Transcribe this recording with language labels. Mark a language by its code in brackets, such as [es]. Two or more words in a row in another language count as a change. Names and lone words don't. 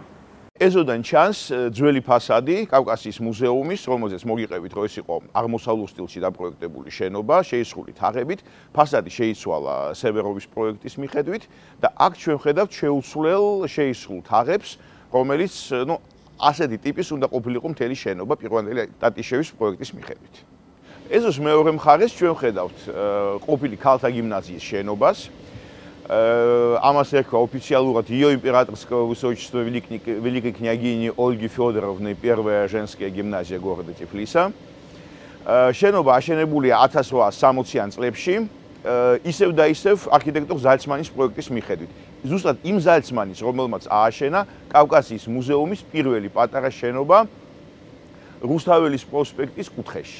[ka] ეზოდან ჩანს ძველი ფასადი კავკასიის მუზეუმის, რომელზეც მოგიყევით, რომ ეს იყო აღმოსავლურ სტილში დაპროექტებული შენობა, შეისრული თაღებით, ფასადი შეიცვალა სევეროვის პროექტის მიხედვით და აქ ჩვენ ვხედავთ შეისრულ თაღებს, რომელიც, ასეთი ტიპის უნდა ყოფილიყო მთელი შენობა პირვანდელი ტატიშევის პროექტის მიხედვით. ეზოს მეორე მხარეს ჩვენ ვხედავთ ყოფილი ქალთა გიმნაზიის შენობას. ამას ერქვა ოფიციალურად [ru] Ее императорского высочества великой княгини Ольги Фёдоровны первая женская гимназия города Тифлиса. [ka] შენობა აშენებულია 1860-იან წლებში, ისევ და ისევ არქიტექტორ ზალცმანის პროექტის მიხედვით. ზუსტად იმ ზალცმანის, რომელმაც ააშენა კავკასიის მუზეუმის პირველი პატარა შენობა რუსთაველის პროსპექტის კუთხეში.